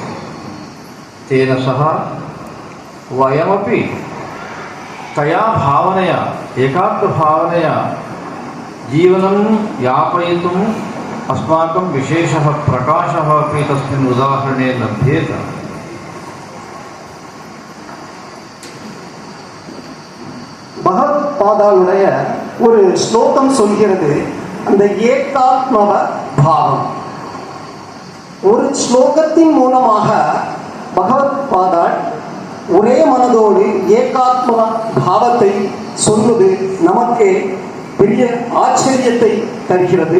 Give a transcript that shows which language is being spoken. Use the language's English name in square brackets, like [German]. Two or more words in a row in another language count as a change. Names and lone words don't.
[Sanskrit] तेन सह वयमपि तया भावनया, एकात्मभावनया जीवनं यापयितुम् अस्माकं विशेषः प्रकाशः अपि तस्मिन् उदाहरणे लभ्येत. [Tamil] பகவத்பாதாவுடைய ஒரு ஸ்லோகம் சொல்கிறது, அந்த ஏகாத்மவ பாவம். ஒரு ஸ்லோகத்தின் மூலமாக பகவத்பாதாள் ஒரே மனதோடு ஏகாத்ம பாவத்தை சொல்வது நமக்கு பெரிய ஆச்சரியத்தை தருகிறது.